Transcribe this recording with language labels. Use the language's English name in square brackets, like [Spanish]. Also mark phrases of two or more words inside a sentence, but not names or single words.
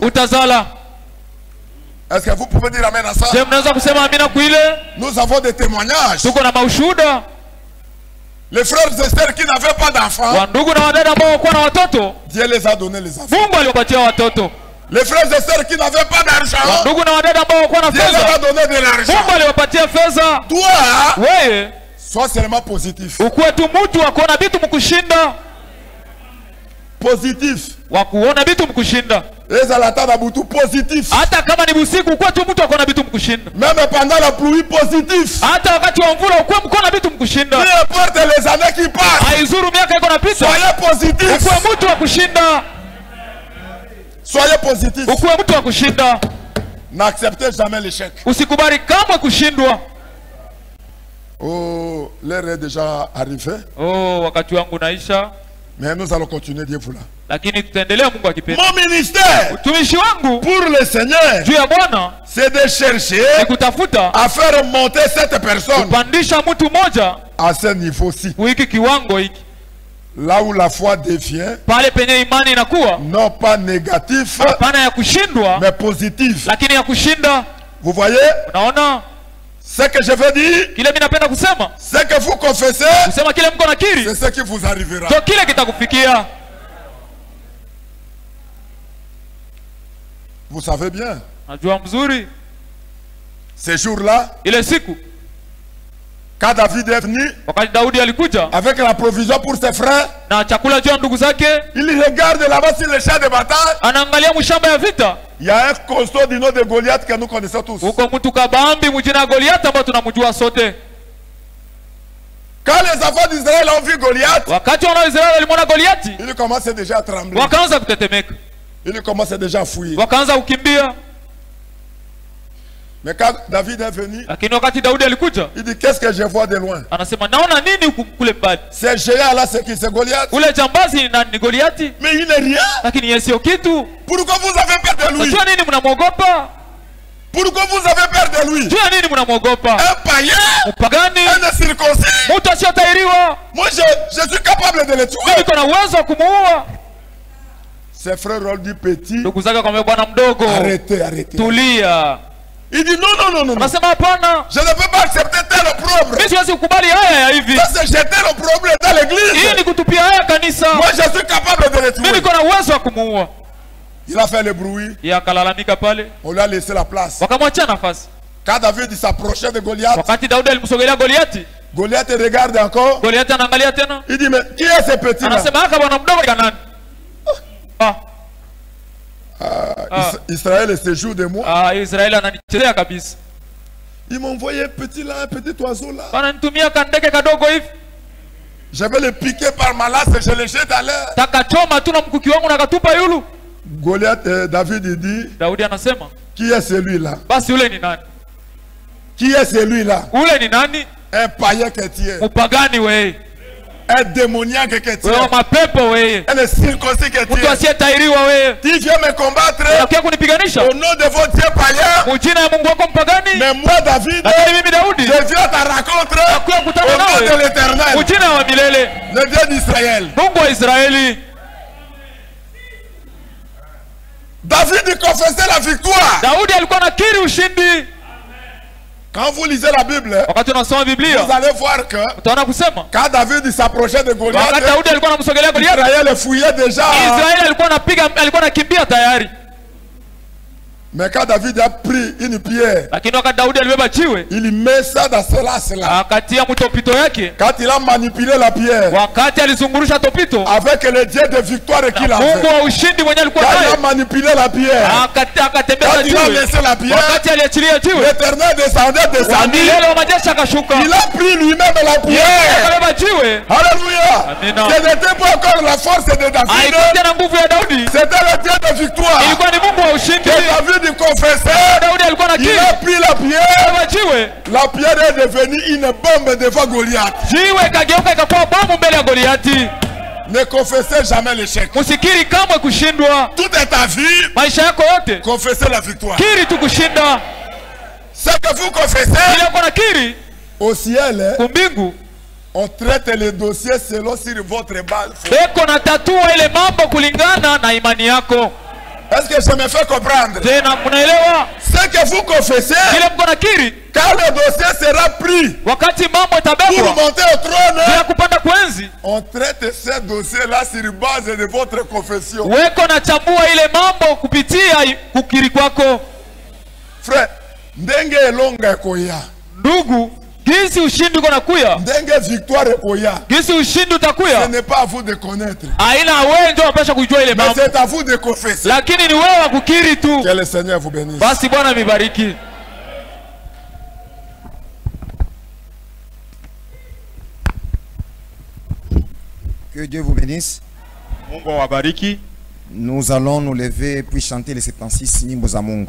[French] Est-ce que vous pouvez dire amen à ça? Nous avons des témoignages. Les frères et sœurs qui n'avaient pas d'enfants, Dieu les a donné les enfants. Les frères et sœurs qui n'avaient pas d'argent, [Swahili] ndugu na wadada ambao walikuwa na [French] Dieu leur [Swahili] fedha, [French] a donné de l'argent. [Swahili] Mungu aliwapatia fedha. [French] Toi, [Swahili] Wewe [French] sois seulement positif. [Swahili] ukuwe tu mtu wa kuona vitu mkushinda, [French] Positif. [Swahili] wa kuona vitu mkushinda. [Lingala] Ezalata na butu positif. [Swahili] Hata kama ni usiku ukuwe tu mtu wa kuona vitu mkushinda. [French] Même pendant la pluie positif. [Swahili] Hata wakati wa mvula ukuwe mkona vitu mkushinda. [French] Peu importe les années qui passent. [Swahili] Haizuru miaka iko napita. [French] Soyez positif. [Swahili] Ukuwe mtu wa kushinda. [French] Soyez positif. [Swahili] Ukuwe mtu wa kushinda. [French] N'acceptez jamais l'échec. [Swahili] Usikubali kamwe kushindwa. [French] Oh, l'heure est déjà arrivée. [Swahili] Oh, wakati wangu naisha. [French] Mais nous allons continuer, Dieu voulant. [Swahili] Lakini tutaendelea Mungu akipenda. [French] Mon ministère, [Swahili] utumishi wangu [French] pour le Seigneur, [Swahili] juu ya Bwana, [French] c'est de chercher [Swahili] kutafuta [French] à faire monter cette personne [Swahili] kupandisha mtu mmoja [French] à ce niveau-ci. [Swahili] Wiki kiwango hiki. [French] Là où la foi devient [Swahili] pale penye imani inakuwa [French] non pas négatif, [Swahili] hapana ya kushindwa, [French] mais positif. [Swahili] Lakini ya kushinda. [French] Vous voyez? [Swahili] Unaona? [French] Ce que je veux dire, [Swahili] kile mimi napenda kusema, [French] ce que vous confessez, [Swahili] kusema kile mko nakiri, [French] c'est ce qui vous arrivera. [Swahili] Ndio kile kitakufikia. [French] Vous savez bien. [Swahili] Najua mzuri. [French] Ces jours-là, [Swahili] ile siku [French] quand David est venu, [Swahili] wakati Daudi alikuja [French] avec la provision pour ses frères, [Swahili] na chakula juu ya ndugu zake, [French] il regarde là-bas sur le champ de bataille. [Swahili] Anaangalia mshamba ya vita. [French] Il y a un costaud du nom de Goliath que nous connaissons tous. [Swahili] Uko mtu kabambi mjina Goliath ambao tunamjua sote. [French] Quand les enfants d'Israël ont vu Goliath, [Swahili] wakati wana Israeli walimwona Goliathi, [French] ils commençaient déjà à trembler. [Swahili] Wakaanza kutetemeka. [French] Ils commençaient déjà à fuir. [Swahili] Wakaanza kukimbia. [French] Mais quand David est venu, [Swahili] lakini wakati Daudi alikuja, [French] il dit qu'est-ce que je vois de loin? [Swahili] Anasema naona nini kule mbali? [French] C'est géant là, c'est qui? C'est Goliath. [Swahili] Ule jambazi ni Goliathi. [French] Mais il n'est rien. [Swahili] Lakini yeye sio kitu. [French] Pourquoi vous avez peur de lui? [Swahili] Unajua nini mnamwogopa? [French] Pourquoi vous avez peur de lui? [Swahili] Unajua nini mnamwogopa? [French] Un païen, [Swahili] mpagani, [French] un incirconcis. [Swahili] Mtu asiyotahiriwa. [French] Moi je suis capable de le tuer. [Swahili] Niko na uwezo wa kumuua. [French] Ses frères ont dit petit. [Swahili] Ndugu zake akamwambia bwana mdogo, [French] arrêtez. [Swahili] Tulia. [French] Il dit non. [Swahili] Anasema hapana. [French] Je ne peux pas accepter tel opprobre. [Swahili] Mimi siwezi kukubali haya ya hivi. [French] Ça c'est jeter l'opprobre dans l'église. [Swahili] Hii ni kutupia haya kanisa. [French] Moi je suis capable de le tuer. [Swahili] Mimi niko na uwezo wa kumuua. [French] Il a fait le bruit. [Swahili] Yeye akalalamika pale. [French] On lui a laissé la place. [Swahili] Wakamwachia nafasi. [French] Quand David s'approchait de Goliath, [Swahili] wakati Daudi alimsogelea Goliathi, [French] Goliath regarde encore. [Swahili] Goliathi anaangalia tena. [French] Il dit mais qui est ce petit là? [Swahili] Anasema haka bwana mdogo kanani? [French] Israël se joue de moi. [Swahili] Israël ananichezea kabisa. [French] Ils m'ont envoyé un petit là, un petit oiseau là. [Swahili] Wananitumia kandege kadogo hivi. [French] Je vais le piquer par ma lasse et je le jette à l'air. [Swahili] Takachoma tu na mkuki wangu nakatupa yulu. [French] Goliath, David il dit. [Swahili] Daudi anasema, [French] qui est celui-là? [Swahili] Basi ule ni nani? [French] Qui est celui-là? [Swahili] Ule ni nani? [French] Un païen chrétien. [Swahili] Mpagani wewe. [French] Un démoniaque chrétien. [Swahili] Wewe mapepo wewe. [French] Un circoncis chrétien. [Swahili] Mtu asiyetahiriwa wewe. [French] Tu viens me combattre. [Swahili] Unataka kunipiganisha? [French] Au nom de votre Dieu païen. [Swahili] Mjina ya Mungu wako mpagani? [French] Mais moi David, [Swahili] mimi Daudi, [French] je viens ta rencontre au nom de l'Éternel. [Swahili] Mjina wa milele. [French] Le Dieu d'Israël. [Swahili] Mungu wa Israeli. [French] David confessait la victoire. [Swahili] Daudi alikuwa anakiri ushindi. [French] Quand vous lisez la Bible, [Swahili] wakati unasoma Biblia, [French] vous allez voir que [Swahili] utaona kusema [French] quand David s'approchait de Goliath, [Swahili] wakati Daudi alikuwa anamsogelea Goliath, [French] Israël fouillait déjà. [Swahili] Israeli alikuwa anakimbia tayari. [French] Mais quand David a pris une pierre, [Swahili] lakini wakati Daudi alibeba jiwe, [French] il met ça dans ce lac-là. [Swahili] akatia mtopito yake. [French] Quand il a manipulé la pierre, [Swahili] wakati alizungurusha topito, [French] avec le Dieu de victoire qu'il avait, [Swahili] Mungu wa ushindi mwenye alikuwa naye, naye, [French] il a manipulé la pierre, [Swahili] akatembeza jiwe, [French] il a laissé la pierre, [Swahili] wakati aliachilia jiwe, [French] l'Éternel descendit, [Swahili] milele wa majeshi akashuka, [French] il a pris lui-même la pierre, [Swahili] akabeba jiwe. [French] Alléluia. [Swahili] Amina. [French] Ce n'était pas encore la force de David, [Swahili] haikuwa na nguvu ya Daudi, [French] c'était le Dieu de victoire, [Swahili] ilikuwa ni Mungu wa ushindi. [French] que David confessait. [Swahili] Daudi alikuwa [French] Il a pris la pierre. La pierre est devenue une bombe devant Goliath. [Swahili] Jiwe kageuka ikakuwa bomu mbele ya Goliathi. [French] Ne confessez jamais l'échec. [Swahili] Usikiri kamwe kushindwa. [French] Tout est ta vie. [Swahili] Maisha yako yote. [French] Confessez la victoire. [Swahili] Kiri tu kushinda. [French] Ce que vous confessez. [Swahili] Ile uko na kiri. [French] Au ciel. [Swahili] Kumbingu. [French] On traite les dossiers selon sur votre base. [Swahili] Beko na tatua ile mambo kulingana na imani yako. [French] Est-ce que je me fais comprendre? [Swahili] Tena mnaelewa? [French] Ce que vous confessez, quand le dossier sera pris pour monter au trône, on traite ce dossier-là sur base de votre confession. [Swahili] Weko na chambua ile mambo kupitia kukiri kwako. [Lingala] Frère, ndenge elonga koya. [Swahili] Ndugu, gisi ushindi uko nakuya. [Lingala] Ndenge victoire koya. [Swahili] Gisi ushindi utakuya. [French] Ce n'est pas à vous de connaître. [Swahili] Haina wewe ndio unapaswa kujua ile mambo. [French] Mais c'est à vous de confesser. [Swahili] Lakini ni wewe wa kukiri tu. [French] Que le Seigneur vous bénisse. [Swahili] Basi Bwana mibariki. [French] Que Dieu vous bénisse. [Swahili] Mungu awabariki. [French] Nous allons nous lever puis chanter les 76 [Swahili] nyimbo za Mungu.